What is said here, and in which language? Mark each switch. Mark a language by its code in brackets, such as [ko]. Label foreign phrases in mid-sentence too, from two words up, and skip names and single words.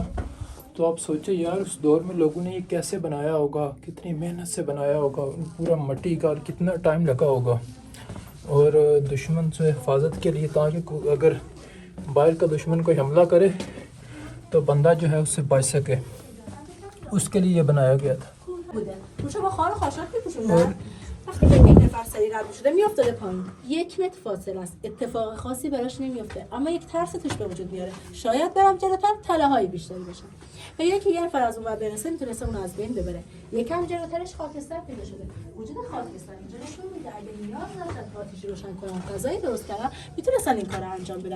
[hi] तो आप सोचो यार उस दौर में लोगों ने ये कैसे बनाया होगा, कितनी मेहनत से बनाया होगा, पूरा मिट्टी का, और कितना टाइम लगा होगा। और दुश्मन से हिफाजत के लिए, ताकि अगर बाहर का दुश्मन कोई हमला करे तो बंदा जो है उससे बच सके, उसके लिए ये बनाया गया था। [fa] وقتی که یک نفر سری رد شده میافتاده پایین، 1 متر فاصله است، اتفاق خاصی براش نمیفته، اما یک ترس توش به وجود میاره. شاید برم جلوتر تله‌های بیشتری بشن و یکی یه نفر از اون ور برسه میتونه اون از بین ببره. یکم جلوترش خاکستر پیدا شده. وجود خاکستر اینجا نشون میده اگه نیاز داشتن آتیشی روشن کنن، غذایی درست کردن، میتونستن این کارو انجام بدن.